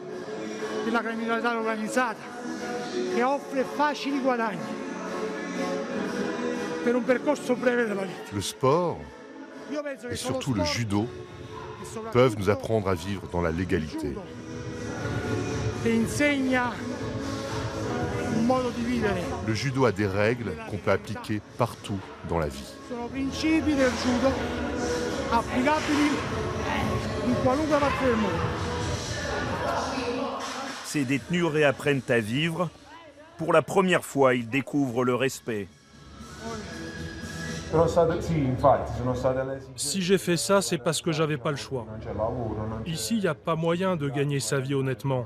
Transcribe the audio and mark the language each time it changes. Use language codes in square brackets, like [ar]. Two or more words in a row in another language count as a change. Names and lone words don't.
[fr] Le sport, et surtout le judo, peuvent nous apprendre à vivre dans la légalité. Le judo a des règles qu'on peut appliquer partout dans la vie. [it] Sono principi del judo applicabili in qualunque parte del mondo. [fr] Ces détenus réapprennent à vivre. Pour la première fois, ils découvrent le respect. Si j'ai fait ça, c'est parce que j'avais pas le choix. Ici, il n'y a pas moyen de gagner sa vie honnêtement.